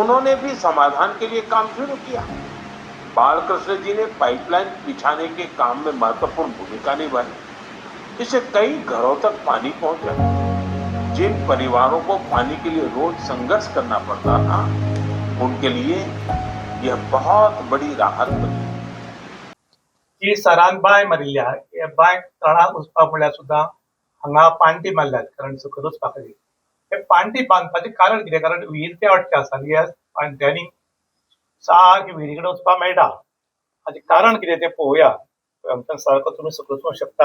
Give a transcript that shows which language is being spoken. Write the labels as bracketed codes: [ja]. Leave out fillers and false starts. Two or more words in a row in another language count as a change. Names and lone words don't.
[hi] उन्होंने भी समाधान के लिए काम शुरू किया। बालकृष्ण जी ने पाइपलाइन बिछाने के काम में महत्वपूर्ण भूमिका निभाई। इससे कई घरों तक पानी पहुंचा। जिन परिवारों को पानी के लिए रोज संघर्ष करना पड़ता था, उनके लिए यह बहुत बड़ी राहत बनी। [kok] जी सरान बाय मारिल्ल्या हे बाय तळाक वचपाक म्हणल्यार सुद्दां हांगा पाणटी बांदल्यात कारण सकयल वचपा खातीर. हे पाणटी बांदपाचें कारण कितें? कारण विहीर ते अडटे आसा आनी ह्या पाणट्यांनी सारकें विहिरी कडेन वचपाक मेळटा. हाचें कारण कितें तें पळोवया. आमकां सारको तुमी सकयल वचूंक शकतात.